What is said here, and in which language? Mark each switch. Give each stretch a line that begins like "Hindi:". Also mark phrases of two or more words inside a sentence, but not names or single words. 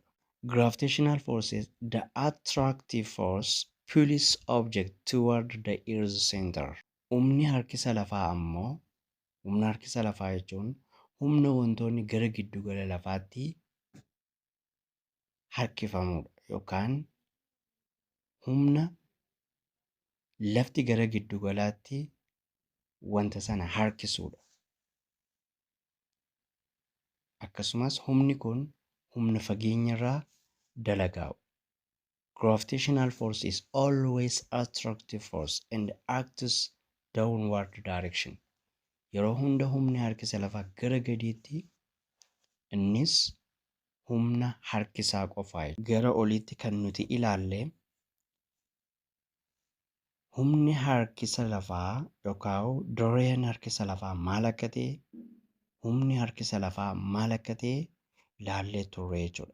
English: Gravitational force is the attractive force pulls object toward the earth center.
Oromo: Humni harkisa lafaa ammoo humna harkisa lafaa jechuun humna wantoonni gara giddugala lafaatti harkifamudha yookaan humna lafti gara giddugalaatti wanta sana harkisudha. Akkasumas humni kun humna fageenyarraa dalagaa'u.
English: Gravitational force is always attractive force and acts downward direction.
Oromo: Yeroo hunda humni harkisa lafaa gara gadiitti, innis humna harkisaa qofaa. Gara oliitti kan nuti ilaalle humni harkisa lafaa yookaan dirreen harkisa lafaa maal akka ta'e, humni harkisa lafaa maal akka ta'e ilaallee turre jechuudha.